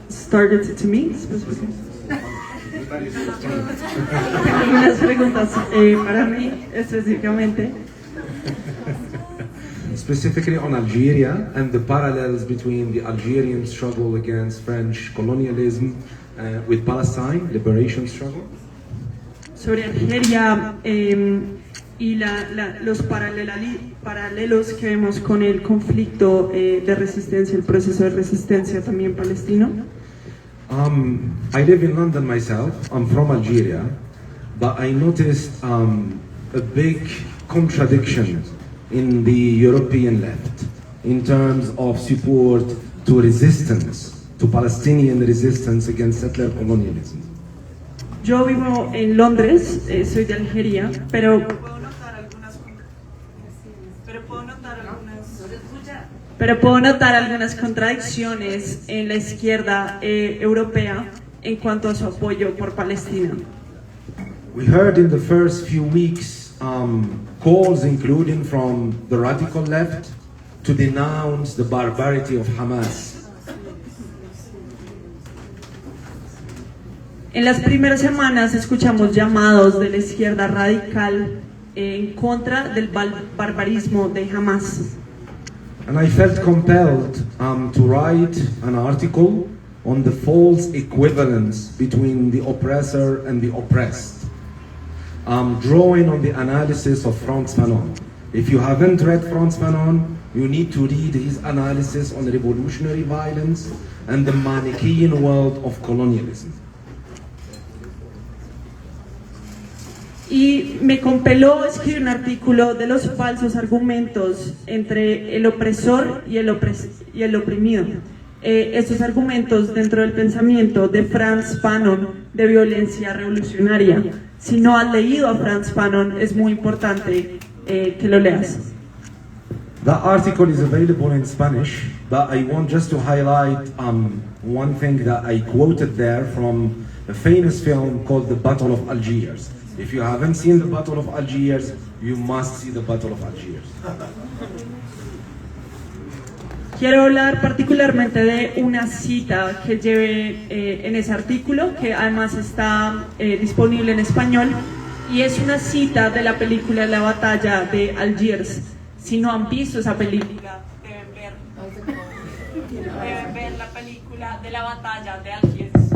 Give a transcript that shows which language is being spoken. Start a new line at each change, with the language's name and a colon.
English: Targeted to me, specifically.
Spanish: Unas preguntas para mí específicamente.
English: Specifically on Algeria and the parallels between the Algerian struggle against French colonialism with Palestine liberation struggle.
Spanish: Sobre Algeria y los paralelos que vemos con el conflicto de resistencia, el proceso de resistencia también palestino.
English: I live in London myself. I'm from Algeria, but I noticed a big contradiction in the European left in terms of support to resistance, to Palestinian resistance against settler colonialism.
Spanish: Yo vivo en Londres, soy de Algeria, pero puedo notar algunas contradicciones en la izquierda europea en cuanto a su apoyo por Palestina.
English: We heard in the first few weeks calls including from the radical left to denounce the barbarity of Hamas.
Spanish: En las primeras semanas escuchamos llamados de la izquierda radical en contra del barbarismo de Hamas.
English: And I felt compelled to write an article on the false equivalence between the oppressor and the oppressed, drawing on the analysis of Frantz Fanon. If you haven't read Frantz Fanon, you need to read his analysis on revolutionary violence and the Manichaean world of colonialism.
Spanish: Y me compeló escribir un artículo de los falsos argumentos entre el opresor y el oprimido. Estos argumentos dentro del pensamiento de Frantz Fanon de violencia revolucionaria. Si no has leído a Frantz Fanon, es muy importante que lo leas.
English: That article is available in Spanish, but I want just to highlight one thing that I quoted there from a famous film called The Battle of Algiers. If you haven't seen The Battle of Algiers, you must see The Battle of Algiers.
Spanish: Quiero hablar particularmente de una cita que llevé en ese artículo, que además está disponible en español, y es una cita de la película La Batalla de Algiers. Si no han visto esa película, deben ver la película de La Batalla de Algiers.